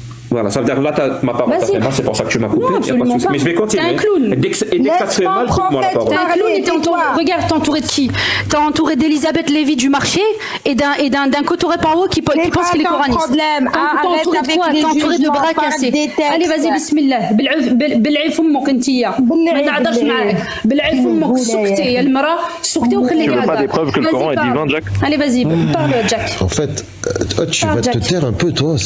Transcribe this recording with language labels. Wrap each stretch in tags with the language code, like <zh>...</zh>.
<fr>Voilà, ça veut dire que là, ma parole t'a fait mal, c'est pour ça que tu m'as coupé. Mais je vais continuer. T'es un clown. Et dès que ça te fait mal, coupe-moi la parole. T'es un clown et t'es entouré. Regarde, t'es entouré de qui? T'es entouré d'Elisabeth Lévy du marché et d'un Cotoré Paro qui pense qu'il est coraniste. T'es entouré de bras cassés. Allez, vas-y, bismillah.</fr> <ar>بالعي فمك انتيا ما نعذرش معاك بالعي فمك سكتي يا المراه سكتي وخليك هكا.</ar> <fr>Tu veux pas des preuves que le Coran est divin, Jack? Allez, vas-y, parle, Jack. En fait, tu vas te taire un peu, toi.</fr>